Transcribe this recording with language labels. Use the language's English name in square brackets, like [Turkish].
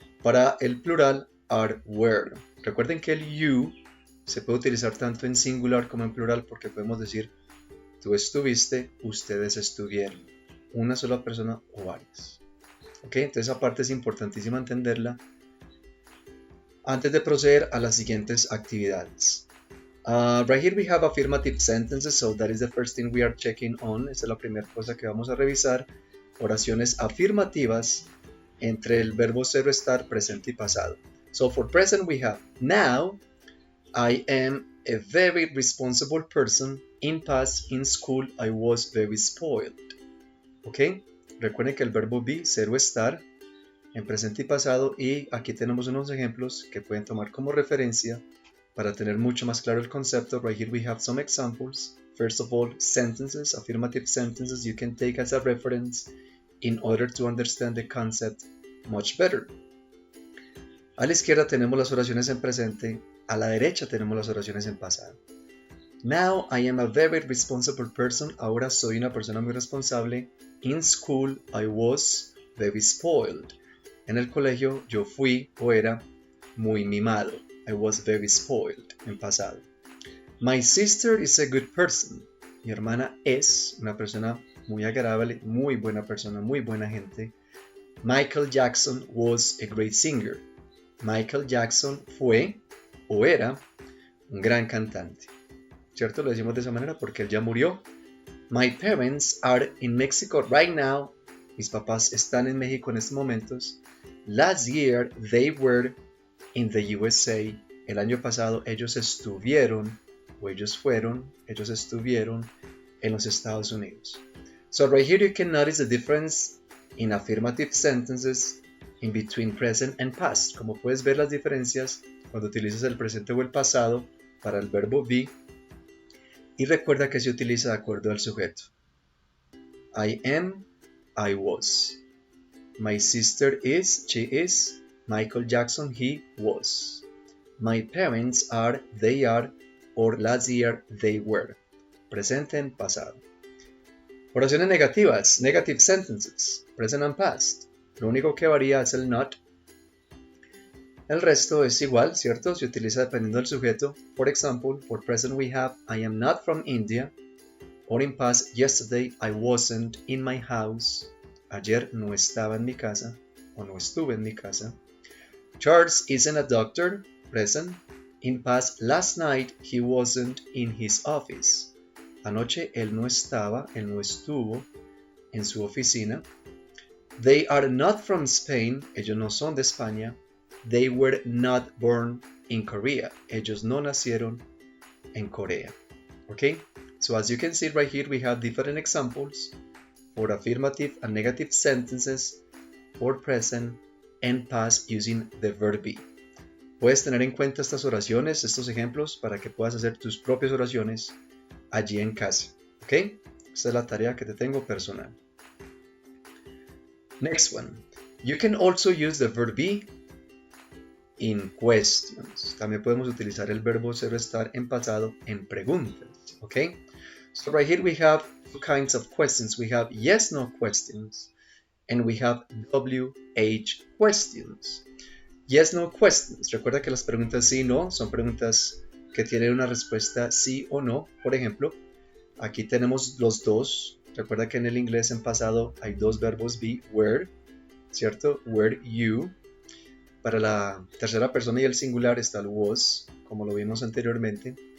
[Spanish] Para el plural, [English] are, were. [Spanish] Recuerden que el you se puede utilizar tanto en singular como en plural porque podemos decir tú estuviste, ustedes estuvieron, una sola persona o varias. ¿Ok? Entonces esa parte es importantísima entenderla antes de proceder a las siguientes actividades. [English] Right here we have affirmative sentences, so that is the first thing we are checking on. [Spanish] Esa es la primera cosa que vamos a revisar. Oraciones afirmativas entre el verbo ser o estar, presente y pasado. [English] So for present we have now. I am a very responsible person. In past, in school, I was very spoiled. ¿Ok? [Spanish] Recuerden que el verbo be, ser o estar, en presente y pasado, y aquí tenemos unos ejemplos que pueden tomar como referencia para tener mucho más claro el concepto. [English] Right here we have some examples. First of all, sentences, affirmative sentences you can take as a reference in order to understand the concept much better. [Spanish] A la izquierda tenemos las oraciones en presente, a la derecha tenemos las oraciones en pasado. [English] Now I am a very responsible person. [Spanish] Ahora soy una persona muy responsable. [English] In school I was very spoiled. [Spanish] En el colegio yo fui o era muy mimado. [English] I was very spoiled [Spanish] en pasado. [English] My sister is a good person. [Spanish] Mi hermana es una persona muy agradable, muy buena persona, muy buena gente. [English] Michael Jackson was a great singer. [Spanish] Michael Jackson fue o era un gran cantante. ¿Cierto? Lo decimos de esa manera porque él ya murió. [English] My parents are in Mexico right now. [Spanish] Mis papás están en México en estos momentos. [English] Last year they were in the USA. [Spanish] El año pasado ellos estuvieron o ellos fueron, ellos estuvieron en los Estados Unidos. [English] So right here you can notice the difference in affirmative sentences in between present and past. [Spanish] Como puedes ver las diferencias cuando utilizas el presente o el pasado para el verbo be, y recuerda que se utiliza de acuerdo al sujeto. [English] I am, I was. My sister is, she is. Michael Jackson, he was. My parents are, they are, or last year they were. [Spanish] Presente en pasado. Oraciones negativas, [English] negative sentences, present and past. [Spanish] Lo único que varía es el not. El resto es igual, ¿cierto? Se utiliza dependiendo del sujeto. [English] For example, for present we have I am not from India. Or in past, yesterday I wasn't in my house. [Spanish] Ayer no estaba en mi casa o no estuve en mi casa. [English] Charles isn't a doctor. Present. In past, last night he wasn't in his office. [Spanish] Anoche él no estuvo en su oficina. [English] They are not from Spain. [Spanish] Ellos no son de España. [English] They were not born in Korea. [Spanish] Ellos no nacieron en Corea. Okay? [English] So as you can see right here, we have different examples for affirmative and negative sentences for present and past using the verb be. [Spanish] Puedes tener en cuenta estas oraciones, estos ejemplos, para que puedas hacer tus propias oraciones allí en casa. ¿Ok? Esta es la tarea que te tengo personal. [English] Next one. You can also use the verb be in questions. [Spanish] También podemos utilizar el verbo ser o estar en pasado en preguntas. ¿Ok? [English] So right here we have two kinds of questions. We have yes, no questions. And we have WH questions. Yes, no questions. [Spanish] Recuerda que las preguntas sí, no son preguntas que tienen una respuesta sí o no. Por ejemplo, aquí tenemos los dos. Recuerda que en el inglés en pasado hay dos verbos be, were, ¿cierto? [English] Were you. [Spanish] Para la tercera persona y el singular está el was, como lo vimos anteriormente.